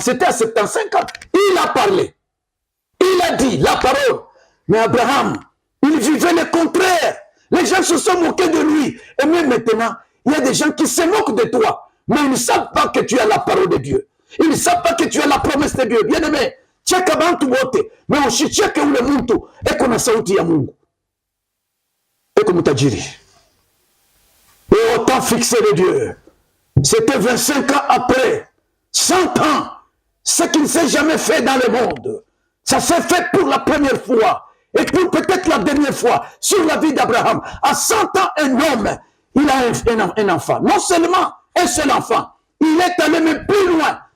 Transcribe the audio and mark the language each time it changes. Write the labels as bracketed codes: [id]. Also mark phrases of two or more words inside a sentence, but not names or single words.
[fr] C'était à 75 ans. Il a parlé. Il a dit la parole. Mais Abraham, il vivait le contraire. Les gens se sont moqués de lui. Et même maintenant, il y a des gens qui se moquent de toi. Mais ils ne savent pas que tu as la parole de Dieu. Ils ne savent pas que tu as la promesse de Dieu. Bien aimé, [sw] cheka bantu wote, mais aussi cheka ule muntu eko na sauti ya Mungu. Eko mutajiri. [fr] Et au temps fixé de Dieu, c'était 25 ans après, 100 ans, ce qui ne s'est jamais fait dans le monde. Ça s'est fait pour la première fois et pour peut-être la dernière fois sur la vie d'Abraham. À 100 ans, un homme, il a un enfant. Non seulement un seul enfant, il est allé même plus loin.